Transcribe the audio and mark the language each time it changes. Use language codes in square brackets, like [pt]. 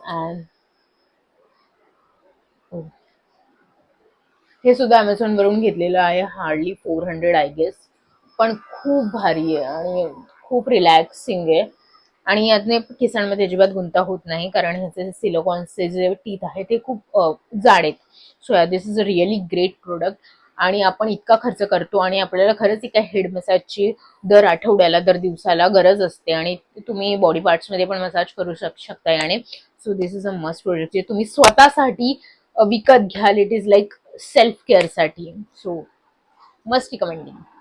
[mr] And हे सुद्धा Amazon वरून घेतलेलं आहे, [en] Hardly 400 I guess. [mr] पण खूप भारी आहे आणि खूप रिलॅक्सिंग आहे आणि यातने केसांमध्ये अजिबात गुंता होत नाही कारण ह्याचे सिलिकॉनचे जे टीथ आहे ते खूप जाड आहेत. [en] So this is a really great product. [mr] आणि आपण इतका खर्च करतो आणि आपल्याला खरंच एका हेड मसाजची दर आठवड्याला, दर दिवसाला गरज असते आणि तुम्ही बॉडी पार्ट्समध्ये पण मसाज करू शकता याने. [en] so this is a must product [mr] जे तुम्ही स्वतःसाठी विकत घ्याल. [en] it is like self care [mr] साठी. [en] So must recommending.